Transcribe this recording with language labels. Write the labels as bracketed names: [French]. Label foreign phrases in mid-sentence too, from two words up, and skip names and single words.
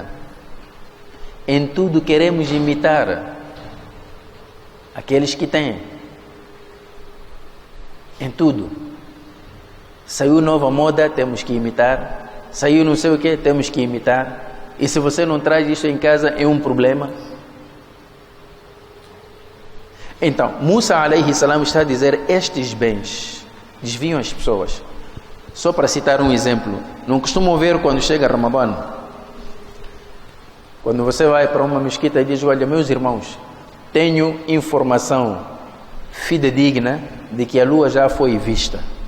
[Portuguese] Em tudo queremos imitar aqueles que têm. Em tudo. Saiu nova moda, temos que imitar. Saiu não sei o que, temos que imitar. E se você não traz isso em casa, é um problema. Então, Musa [Arabic] عليه السلام [Portuguese] está a dizer, estes bens desviam as pessoas. Só para citar um exemplo, não costumam ver quando chega Ramadã, quando você vai para uma mesquita e diz, olha, meus irmãos, tenho informação fidedigna de que a lua já foi vista.